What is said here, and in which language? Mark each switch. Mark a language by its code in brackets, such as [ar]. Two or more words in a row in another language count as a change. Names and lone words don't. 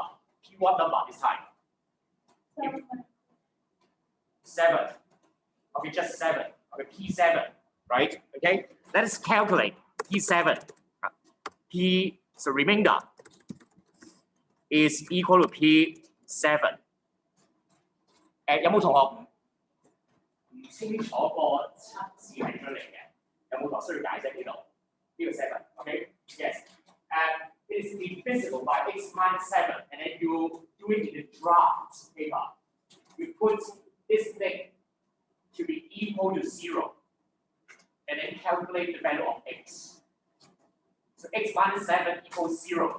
[en] P what number this time? 7. Okay, just 7. Okay, P7, right? Okay, let us calculate P7. P, so remainder is equal to P7. [yue] 有冇同學唔清楚個測字係點樣嚟嘅？有冇同學需要解釋呢度？呢個 7 ， [en] OK? Yes. And it is divisible by x minus 7, and then you do it in the draft paper. You put this thing to be equal to 0, and then calculate the value of x. So x minus 7 equals 0.